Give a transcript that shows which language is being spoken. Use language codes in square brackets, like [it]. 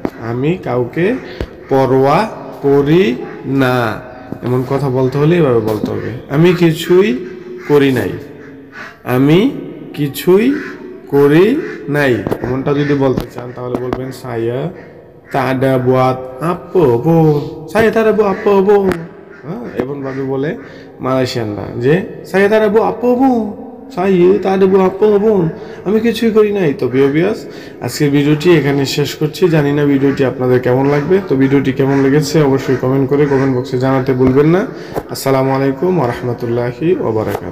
[bn] আমি কাউকে পরোয়া করি না এমন কথা বলতে হলে এভাবে বলতে হবে, আমি কিছুই করি নাই, আমি কিছুই করি নাই এমনটা যদি বলতে চান, তাহলে বলবেন [ms] saya tak ada buat apa pun। saya tak ada buat apa pun। [bn] এমন ভাবে বলে মালয়েশিয়ানরা যে [ms] saya tak ada buat apa pun, [bn] saya tak ada buat apa pun, আমি কিছুই করি নাই। তো ভিউয়ার্স, আজকের ভিডিওটি এখানে শেষ করছি। জানি না ভিডিওটি আপনাদের কেমন লাগবে, তো ভিডিওটি কেমন লেগেছে অবশ্যই কমেন্ট বক্সে জানাতে ভুলবেন না। আসসালামু আলাইকুম ওয়া রাহমাতুল্লাহি ওয়া বারাকাতুহু।